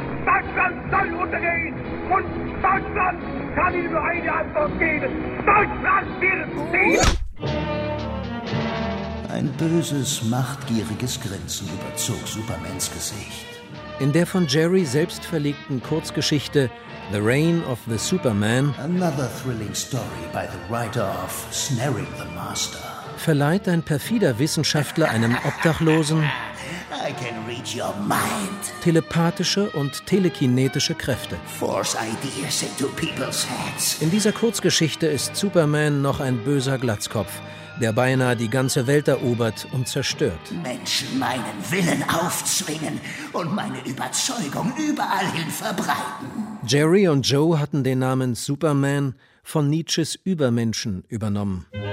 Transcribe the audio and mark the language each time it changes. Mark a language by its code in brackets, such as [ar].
[de] Deutschland soll untergehen. Und Deutschland kann ihm nur eine Antwort geben. Deutschland wird sie. Ein böses, machtgieriges Grinsen überzog Supermans Gesicht. In der von Jerry selbst verlegten Kurzgeschichte The Reign of the Superman, [en] another thrilling story by the writer of Snaring the Master, [de] verleiht ein perfider Wissenschaftler einem Obdachlosen a [en] I can read your mind. [de] Telepathische und telekinetische Kräfte. [en] Force ideas into people's heads. [de] In dieser Kurzgeschichte ist Superman noch ein böser Glatzkopf, der beinahe die ganze Welt erobert und zerstört. Menschen meinen Willen aufzwingen und meine Überzeugung überall hin verbreiten. Jerry und Joe hatten den Namen Superman von Nietzsches Übermenschen übernommen.